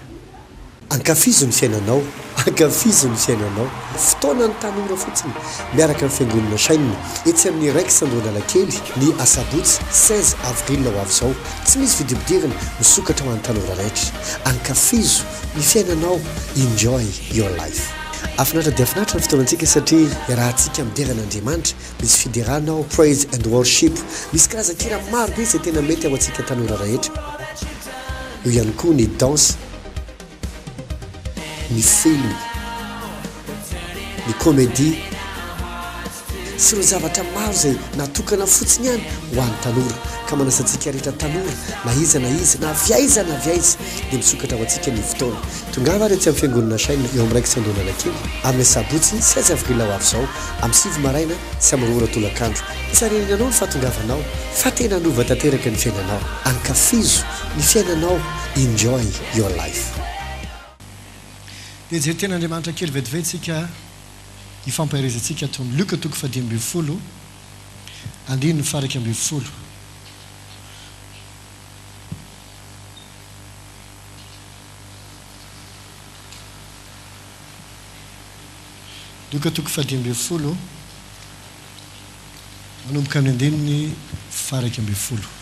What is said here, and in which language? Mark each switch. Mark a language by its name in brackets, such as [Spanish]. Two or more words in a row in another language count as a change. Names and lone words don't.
[Malagasy] Ankafizo ny fiainanao, ankafizo ny fiainanao. Fotoana ny tanora fotsiny miaraka amin'ny fiangonana sainina etsy amin'ny raika sy Analakely ny asabotsy 16 avril ho avy izao. Tsy misy vidibidirana misokatra ho an'ny tanora rehetra. Ankafizo ny fiainanao, [English] enjoy your life. [Malagasy] Afinaritra dia afinaritra ny fotoanantsika satria rahantsika mideran'Andriamanitra misy fideranao [English] praise and worship. [Malagasy] Misy karazan-kira maro be izay tena mety ao antsika tanora rehetra. Io ihany koa ny danse, ny film, ny comédie sy ireo zavatra maro izay natokana fotsiny ihany ho an'ny tanora ka manasantsika rehetra tanora na iza na viaiza dia misokatra ho antsika ny fotoana. Tongava ary tsy amin'ny fiangonana sainina eo amin'ny raika sy Analakely amin'ny sabotsy 16 avril ho avy izao amin'ny 7 maraina sy amin'ny 2 tolakandro. Isareninanao ny fahatongavanao fa tena nova tanteraka ny fiainanao. Ankafizo ny fiainanao, [English] enjoy your life. [Malagasy] Dia jery ten'Andriamanitra kely vetivetsika hifampahirizantsika ato amin'ny Luka 10:20 andiny faraka 20. Luka 10:20 manomboka amin'ny andininy faraka 20.